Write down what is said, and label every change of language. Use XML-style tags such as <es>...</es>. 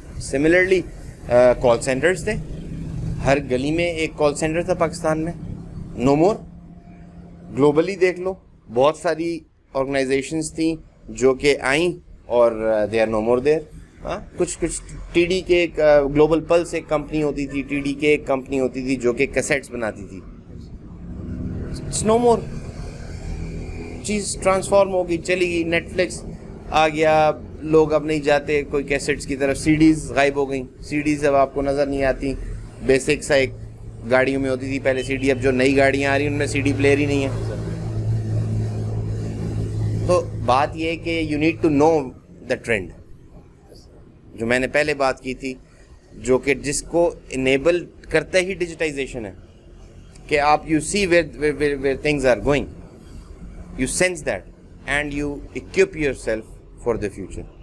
<ur>Similarly کال centres تھے, ہر گلی میں ایک کال سینٹر تھا پاکستان میں,</ur> <en>No more.</en> <ur>گلوبلی دیکھ لو بہت ساری آرگنائزیشنز تھیں جو کہ آئیں اور</ur> <en>They are no more there.</en> <ur>ہاں کچھ ٹی ڈی کے گلوبل پلس ایک کمپنی ہوتی تھی, ٹی ڈی کے ایک کمپنی ہوتی تھی جو کہ کیسیٹس بناتی تھی.</ur> <en>no more,</en> <ur>چیز ٹرانسفارم ہو گئی, چلی گئی. نیٹ فلکس آ گیا, لوگ اب نہیں جاتے کوئی کیسٹس کی طرف. سی ڈیز غائب ہو گئیں, سی ڈیز اب آپ کو نظر نہیں آتی. بیسک سا ایک گاڑیوں میں ہوتی تھی پہلے سی ڈی, اب جو نئی گاڑیاں آ رہی ہیں ان میں سی ڈی پلیئر ہی نہیں ہے. تو بات یہ ہے کہ</ur> <en>you need to know the trend,</en> <ur>جو میں نے پہلے بات کی تھی, جو کہ جس کو انیبل کرتا ہی ڈیجیٹائزیشن ہے, کہ آپ</ur> <en>You see where things are going, you sense that and you equip yourself for the future.</en>